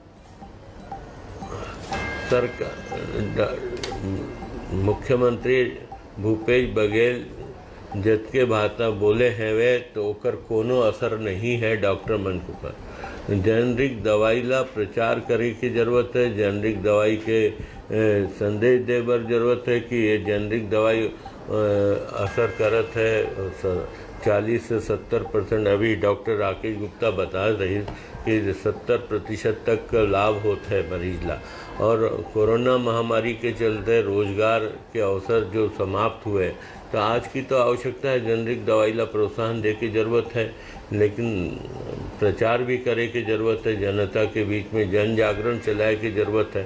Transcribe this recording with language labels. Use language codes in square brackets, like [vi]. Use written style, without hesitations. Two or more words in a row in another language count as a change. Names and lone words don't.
[hne] सरकार मुख्यमंत्री भूपेश बघेल जतके भाषा बोले हैं वे तो ओकर कोनो असर नहीं है डॉक्टर मन के ऊपर। जेनरिक दवाई ला प्रचार करे की जरूरत है, जेनरिक दवाई के संदेश दे बर जरूरत है कि ये जेनरिक दवाई असर करत है। 40 से 70% अभी डॉक्टर राकेश गुप्ता बता रही कि 70% तक का लाभ होता है मरीज ला। और कोरोना महामारी के चलते रोजगार के अवसर जो समाप्त हुए, तो आज की तो आवश्यकता है जेनरिक दवाई ला प्रोत्साहन दे की जरूरत है, लेकिन प्रचार भी करे की जरूरत है, जनता के बीच में जन जागरण चलाए की जरूरत है।